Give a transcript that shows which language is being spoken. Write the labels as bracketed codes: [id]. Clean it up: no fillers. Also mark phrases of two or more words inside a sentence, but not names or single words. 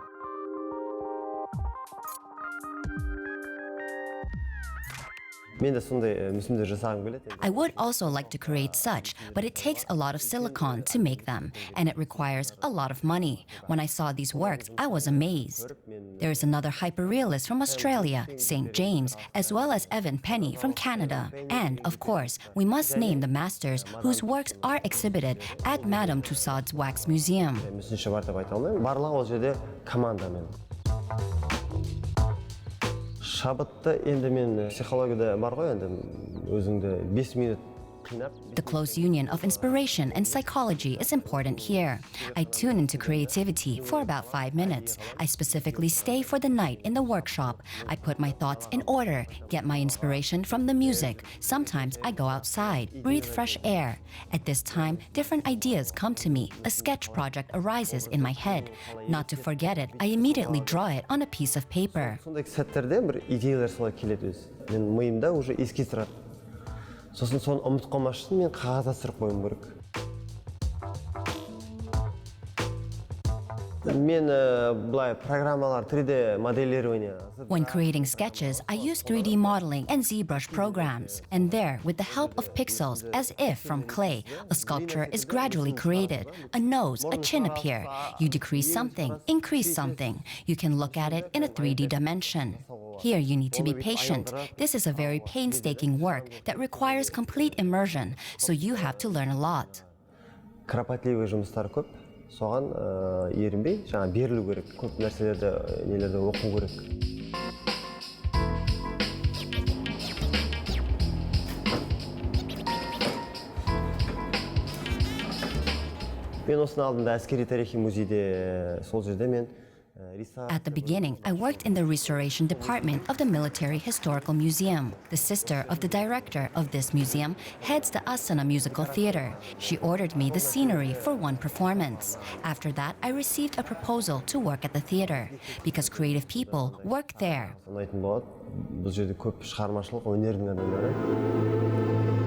[en] I would also like to create such, but it takes a lot of silicone to make them, and it requires a lot of money. When I saw these works, I was amazed. There is another hyperrealist from Australia, St. James, as well as Evan Penny from Canada. And, of course, we must name the masters whose works are exhibited at Madame Tussauds Wax Museum. [kk] Шабытты енді мен психологияда бар ғой, енді өзіңді 5 минут. [en] The close union of inspiration and psychology is important here. I tune into creativity for about 5 minutes. I specifically stay for the night in the workshop. I put my thoughts in order, get my inspiration from the music. Sometimes I go outside, breathe fresh air. At this time, different ideas come to me. A sketch project arises in my head. Not to forget it, I immediately draw it on a piece of paper. [kk] Сондай сәттерде бір идеялар солай келеді өзі. Мен миымда уже еске тұрады. Сосын соны ұмытып қалмас үшін мен қағазға түсіріп қоюым керек. Мен былай программалар 3D моделирование. [en] When creating sketches, I use 3D modeling and ZBrush programs. And there, with the help of pixels, as if from clay, a sculpture is gradually created. A nose, a chin appear. You decrease something, increase something. You can look at it in a 3D dimension. Here you need to be patient. This is a very painstaking work that requires complete immersion, so you have to learn a lot. [kk] Кропотливый жұмыстар көп. Соған ерінбей, жаңа берілу керек. Көп нәрселерді, нелерді оқу керек. Мен осыны алдында әскери тарихи музейде сол жерде мен [en] At the beginning, I worked in the restoration department of the Military Historical Museum. The sister of the director of this museum heads the Astana Musical Theater. She ordered me the scenery for one performance. After that, I received a proposal to work at the theater because creative people work there. [kk] Бұл жерде көп шығармашылық өнердің адамдары.